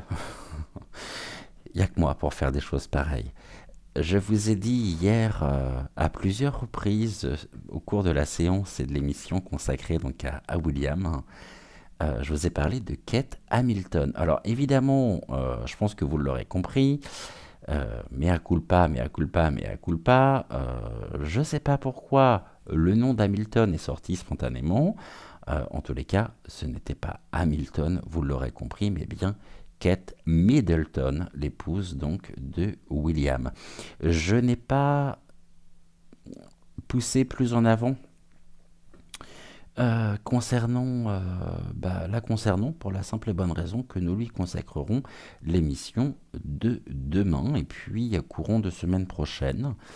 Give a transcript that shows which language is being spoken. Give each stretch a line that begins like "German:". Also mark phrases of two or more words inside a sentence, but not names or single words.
French: Il n'y a que moi pour faire des choses pareilles. Je vous ai dit hier à plusieurs reprises au cours de la séance et de l'émission consacrée donc à William. Je vous ai parlé de Kate Hamilton. Alors évidemment, je pense que vous l'aurez compris,
Latin: mea culpa, mea culpa, mea culpa.
French: Je ne sais pas pourquoi le nom d'Hamilton est sorti spontanément. En tous les cas, ce n'était pas Hamilton, vous l'aurez compris, mais bien Kate Middleton, l'épouse donc de William. Je n'ai pas poussé plus en avant la concernant pour la simple et bonne raison que nous lui consacrerons l'émission de demain et puis courant de semaine prochaine.